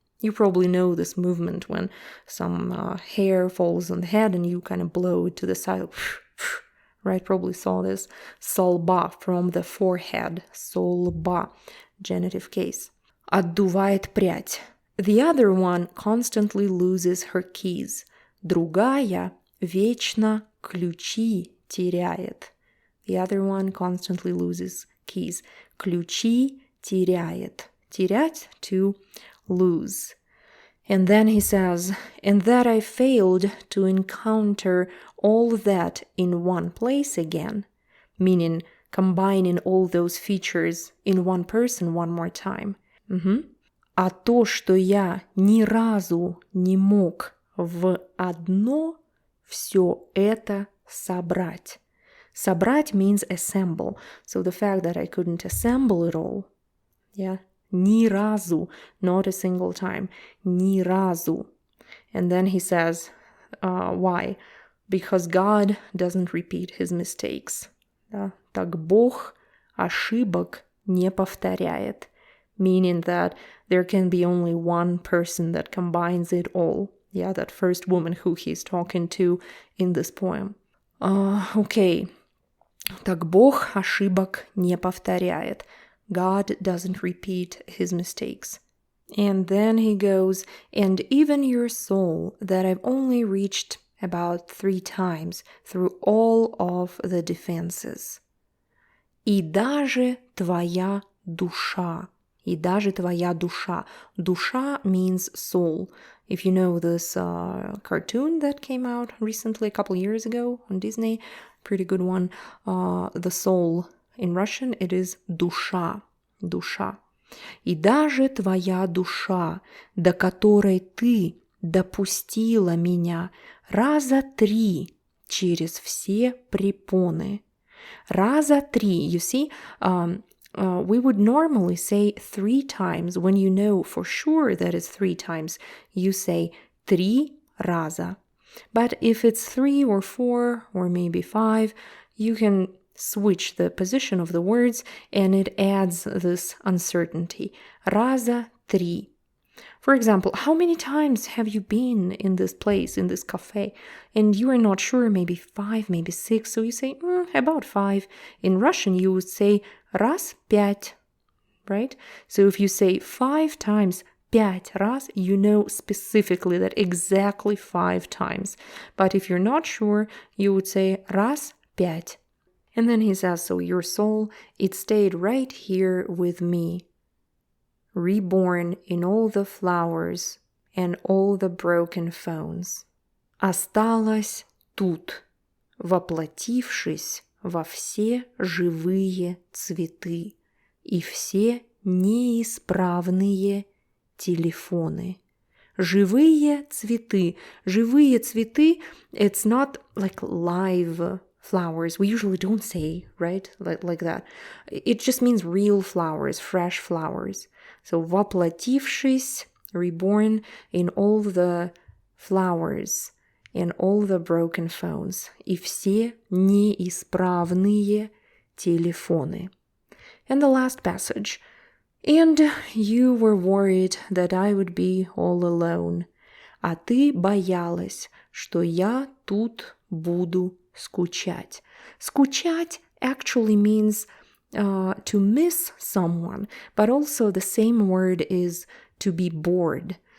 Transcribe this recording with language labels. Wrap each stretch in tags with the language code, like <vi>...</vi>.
<en>You probably know this movement when some hair falls on the head and you kind of blow it to the side. Right, probably saw this.</en> <ru>Со лба,</ru> <en>from the forehead.</en> <ru>Со лба,</ru> <en>genitive case.</en> <ru>Отдувает прядь.</ru> <en>The other one constantly loses her keys.</en> <ru>Другая вечно ключи теряет.</ru> <en>The other one constantly loses keys.</en> <ru>Ключи теряет.</ru> <en>Терять, to lose. And then he says, and that I failed to encounter all that in one place again, meaning combining all those features in one person one more time.</en> <ru>А то, что я ни разу не мог в одно все это собрать.</ru> <en>Собрать means assemble. So the fact that I couldn't assemble it all, yeah,</en> <ru>ни разу,</ru> <en>not a single time, ни разу. And then he says, why? Because God doesn't repeat his mistakes.</en> <ru>Да? Так Бог ошибок не повторяет.</ru> <en>Meaning that there can be only one person that combines it all. Yeah, that first woman who he's talking to in this poem. Okay.</en> <ru>Так Бог ошибок не повторяет.</ru> <en>God doesn't repeat his mistakes. And then he goes, and even your soul that I've only reached about 3 times through all of the defenses.</en> <ru>И даже твоя душа. И даже твоя душа.</ru> <en>Душа means soul. If you know this cartoon that came out recently, a couple years ago on Disney, pretty good one, the soul in Russian, it is душа.</en> <ru>Душа. И даже твоя душа, до которой ты допустила меня 3 через все препоны. 3.</ru> <en>You see, we would normally say 3 times. When you know for sure that it's 3 times, you say</en> <ru>3 раза.</ru> <en>But if it's 3 or 4 or maybe 5, you can switch the position of the words and it adds this uncertainty. 3. For example, how many times have you been in this place, in this cafe, and you are not sure, maybe 5, maybe 6, so you say, about 5. In Russian, you would say</en> <ru>раз 5,</ru> <en>right? So if you say 5 times</en> <ru>5 раз,</ru> <en>you know specifically that exactly 5 times. But if you're not sure, you would say</en> <ru>раз 5.</ru> <en>And then he says, so your soul, it stayed right here with me, reborn in all the flowers and all the broken phones.</en> <ru>Осталась тут, воплотившись во все живые цветы и все неисправные телефоны. Живые цветы. Живые цветы,</ru> <en>it's not like live flowers. We usually don't say, right, like that. It just means real flowers, fresh flowers. So, воплотившись, reborn in all the flowers and all the broken phones.</en> <ru>И все неисправные телефоны.</ru> <en>And the last passage. And you were worried that I would be all alone.</en> <ru>А ты боялась, что я тут буду скучать.</ru> <en>Скучать actually means to miss someone, but also the same word is to be bored.</en>